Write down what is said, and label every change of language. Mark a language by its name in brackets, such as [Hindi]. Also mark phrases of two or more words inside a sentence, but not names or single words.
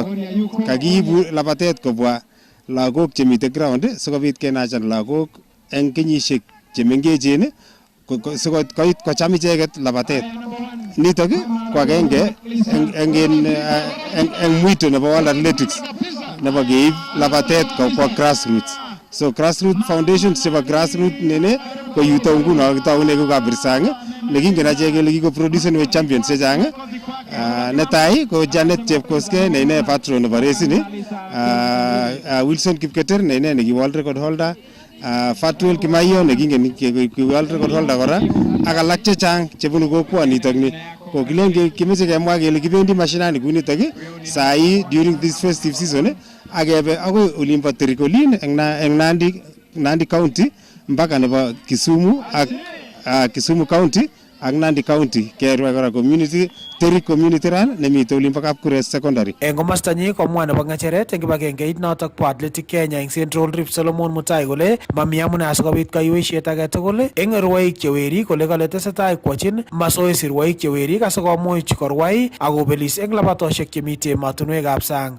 [Kalenjin] Kakiibu labatet kobwa lagok chemite ground sikobit kenachan lagok eng kenyisiek chemengechen sikoit kocham icheket labatet. Nitok ko agenge eng mwito nebo World Athletics nebo keib labatet kobwa grassroots. So [English] grassroots foundations [Kalenjin] chebo grassroots nene ko yuto nguno kitaune ko Kabirisang nekingen achek kele kikoproducen we champions chechang. Netai ko Janet Chepkosgei ne ine patron nebo resini, Wilson Kipketer ne ine neki [English] world record holder, [Kalenjin] Fatuel Kimayo nekingen ki [English] world record holder [Kalenjin] kora ak alak chechang chebunu kokwonitok ni. Ko kilen kimeche kemwa kele kibendi mashinani kunitok sai [English] during this festive season [Kalenjin] akebe akoi olimpo Tirikolin eng Nandi County mpaka nebo Kisumu ak Kisumu County ak Nandi County kerwa kora community Terik community run nemite olimpo Kapkures secondary. Eng komasta nyi komwa nebo ng'echeret eng kibagengeit notok bo Athletic Kenya eng Central Rift Solomon Mutai kole mami amune asikobit kaiweisiet age tugul eng rwoik chewerik kole kale tesetai kwachin masoesi rwoik chewerik asikomuch korwai akobelis eng labatosiek chemite ematunwekab sang.